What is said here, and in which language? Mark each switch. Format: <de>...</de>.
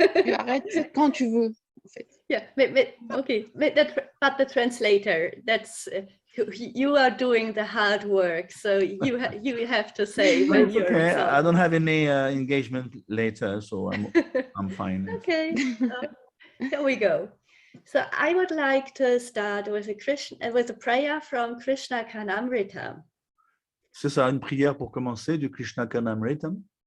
<fr>Tu arrêtes quand tu veux, en fait.</fr> <en>Yeah, okay, but the translator, that's you are doing the hard work, so you have to say when you're okay. exhausted. I don't have any engagement later, so I'm fine. Okay, here we go. So I would like to start with a prayer from Krishna Kanamrita.</en> <fr>C'est ça, une prière pour commencer du Krishna Kanamritam.</fr>